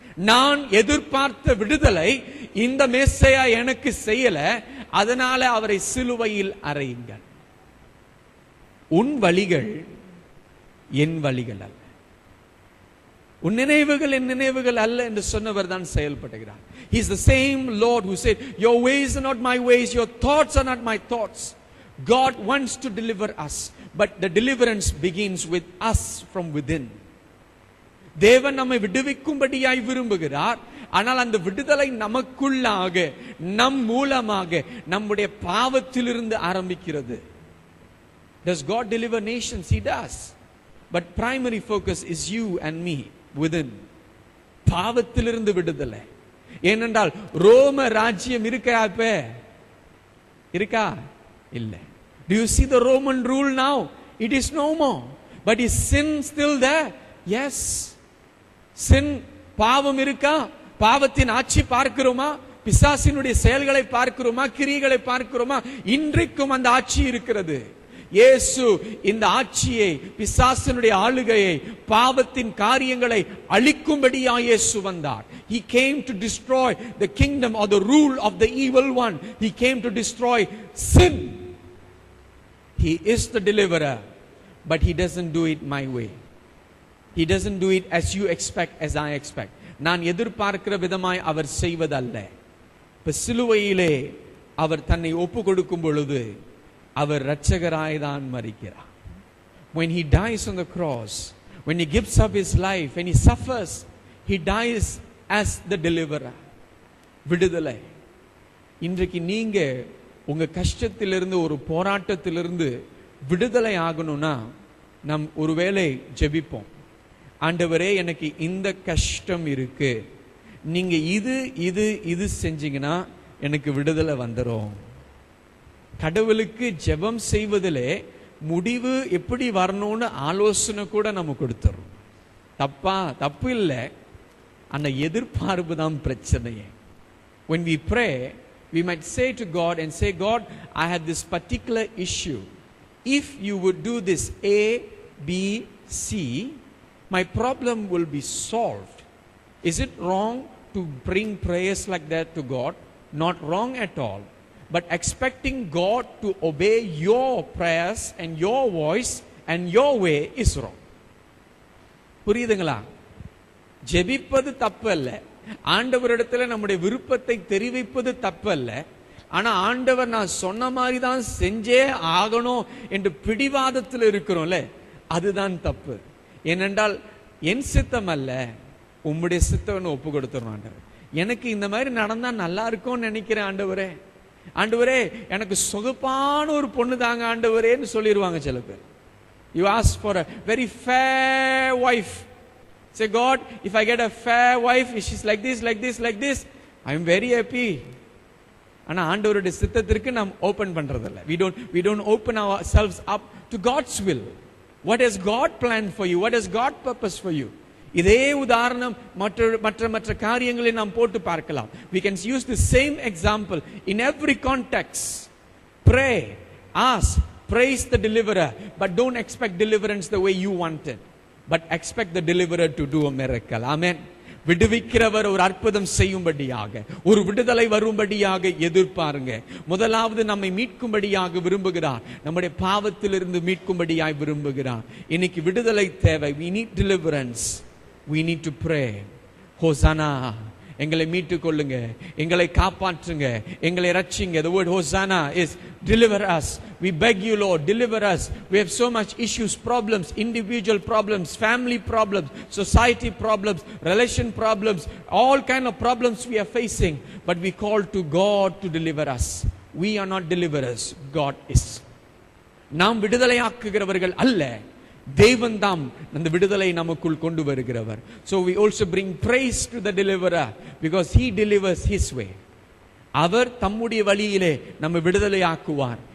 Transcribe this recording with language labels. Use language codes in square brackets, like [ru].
[ta] நான் எதிர்பார்த்த விடுதலை இந்த மேசையா எனக்கு செய்யல, அதனால அவரை சிலுவையில் அறையுங்கள். உன் வழிகள் என் வழிகள் அல்ல, உன் நினைவுகள் என் நினைவுகள் அல்ல என்று சொன்னவர் தான் செயல்படுகிறார். [en] He is the same Lord who said, your ways are not my ways, your thoughts are not my thoughts. God wants to deliver us, but the deliverance begins with us from within. [ta] தேவன் நம்மை விடுவிக்கும்படியாய் விரும்புகிறார், ஆனால் அந்த விடுதலை நமக்குள்ளாக, நம் மூலமாக, நம்முடைய பாவத்திலிருந்து ஆரம்பிக்கிறது. [en] Does God deliver nations? He does. But primary focus is you and me within. [ta] பாவத்திலிருந்து விடுதலை. ஏனென்றால் ரோம ராஜ்யம் இருக்கா? இப்ப இருக்கா? இல்ல. [en] Do you see the Roman rule now? It is no more. But is sin still there? Yes. [ta] Sin, பாவம் இருக்கா? பாவத்தின் ஆட்சி பார்க்கிறோமா? பிசாசினுடைய செயல்களை பார்க்கிறோமா? கிரியைகளை பார்க்கிறோமா? இன்றைக்கும் அந்த ஆட்சி இருக்கிறது. இயேசு இந்த ஆட்சியை, பிசாசினுடைய ஆளுகையை, பாவத்தின் காரியங்களை அழிக்கும்படியாய் இயேசு வந்தார். [en] He came to destroy the kingdom or the rule of the evil one. He came to destroy sin. He is the deliverer, but he doesn't do it my way. He doesn't do it as you expect, as I expect. [ta] நான் எதிர்பார்க்கிற விதமாய் அவர் செய்வதல்ல. இப்ப சிலுவையிலே அவர் தன்னை ஒப்பு கொடுக்கும் பொழுது அவர் இரட்சகராய் தான் மரிக்கிறார். [en] When he dies on the cross, when he gives up his life, when he suffers, he dies as the deliverer. [ta] விடுதலை. இன்றைக்கு நீங்க உங்க கஷ்டத்திலிருந்து, ஒரு போராட்டத்திலிருந்து விடுதலை ஆகணும்னா நாம் ஒருவேளை ஜெபிப்போம். ஆண்டவரே, எனக்கு இந்த கஷ்டம் இருக்கு, நீங்க இது இது இது செஞ்சீங்கன்னா எனக்கு விடுதலை வந்துடும். கடவுளுக்கு ஜெபம் செய்வதிலே முடிவு எப்படி வரணும்னு ஆலோசனை கூட நம்ம கொடுத்துறோம். தப்பு இல்லை, அந்த எதிர்பார்ப்பு தான் பிரச்சனையே. [en] When we pray, we might say to God and say, God, I have this particular issue. If you would do this A, B, C, my problem will be solved. Is it wrong to bring prayers like that to God? Not wrong at all. But expecting God to obey your prayers and your voice and your way is wrong. [ta] புரியுதுங்களா? ஜெபிப்பது தப்பு அல்ல, ஆண்டவரிடத்துல நம்முடைய விருப்பத்தை தெரிவிப்பது தப்பு அல்ல. ஆனா ஆண்டவர் நான் சொன்ன மாதிரி தான் செஞ்சே ஆகணும் என்று பிடிவாதத்தில் இருக்கிறோம்ல, அதுதான் தப்பு. ஏனென்றால் என் சித்தம் அல்ல, உம்முடைய சித்தம்னு ஒப்பு கொடுத்துறோம். ஆண்டவர், எனக்கு இந்த மாதிரி நடந்தா நல்லா இருக்கும்னு நினைக்கிறேன் ஆண்டவரே. ஆண்டவரே, எனக்கு சொகுப்பான ஒரு பொண்ணு தாங்க ஆண்டவரேன்னு சொல்லிடுவாங்க சில பேர். [en] You ask for a very fair wife. Say, God, if I get a fair wife, she's like this, like this, like this, I'm very happy. [ta] ஆனா ஆண்டவருடைய சித்தத்திற்கு நாம் ஓபன் பண்றதில்ல. [en] we don't open ourselves up to God's will. What has God planned for you? What has God purpose for you? [ta] இதே உதாரணம் மற்ற காரியங்களை நாம் போட்டு பார்க்கலாம். [en] We can use the same example in every context. Pray, ask, praise the deliverer, but don't expect deliverance the way you want it, but expect the deliverer to do a miracle. Amen. [ta] விடுவிக்கிறவர் ஒரு அற்புதம் செய்யும்படியாக, ஒரு விடுதலை வரும்படியாக எதிர்பாருங்க. முதலாவது நம்மை மீட்கும்படியாக விரும்புகிறார். நம்முடைய பாவத்திலிருந்து மீட்கும்படியாய் விரும்புகிறார். இன்னைக்கு விடுதலை தேவை. [en] We need deliverance. We need to pray. Hosanna. [ta] எங்களை மீட்டுக் கொள்ளுங்க, எங்களை காப்பாற்றுங்க, எங்களை ரட்சிங்க. [en] The word Hosanna is deliver us. We beg you, Lord, deliver us. We have so much issues, problems, individual problems, family problems, society problems, relation problems, all kind of problems we are facing, but we call to God to deliver us. We are not deliverers, God is. [ta] நாம் விடுதலையாக்குகிறவர்கள் அல்ல, தேவன் தாம் அந்த விடுதலை நமக்குள் கொண்டு வருகிறவர். [en] So we also bring praise to the deliverer because he delivers his way. [ta] அவர் தம்முடைய வழியிலே நம்ம விடுதலை ஆக்குவார்.